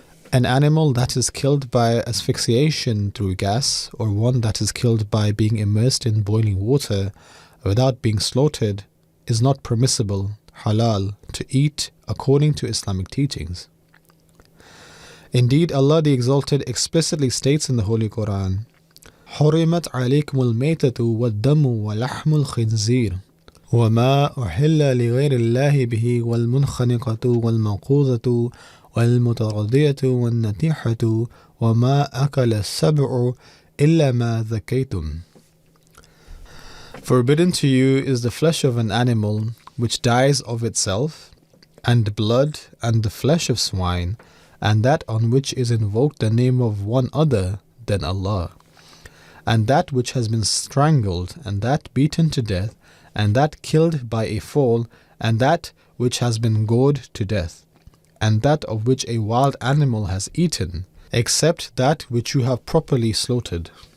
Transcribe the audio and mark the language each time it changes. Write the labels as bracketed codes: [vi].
[en] An animal that is killed by asphyxiation through gas, or one that is killed by being immersed in boiling water without being slaughtered, is not permissible, halal, to eat according to Islamic teachings. Indeed, Allah the Exalted explicitly states in the Holy Quran, [ar] حُرِمَتْ عَلَيْكُمُ الْمَيْتَةُ وَالدَّمُ وَلَحْمُ الْخِنْزِيرِ وَمَا أُحِلَّ لِغَيْرِ اللَّهِ بِهِ وَالْمُنْخَنِقَةُ وَالْمَوْقُوذَةُ وَالْمُتَرَدِّيَةُ وَالنَّطِيحَةُ وَمَا أَكَلَ السَّبْعُ إِلَّا مَا ذَكَيْتُمْ. [en] Forbidden to you is the flesh of an animal which dies of itself, and blood and the flesh of swine, and that on which is invoked the name of one other than Allah, and that which has been strangled, and that beaten to death, and that killed by a fall, and that which has been gored to death, and that of which a wild animal has eaten, except that which you have properly slaughtered.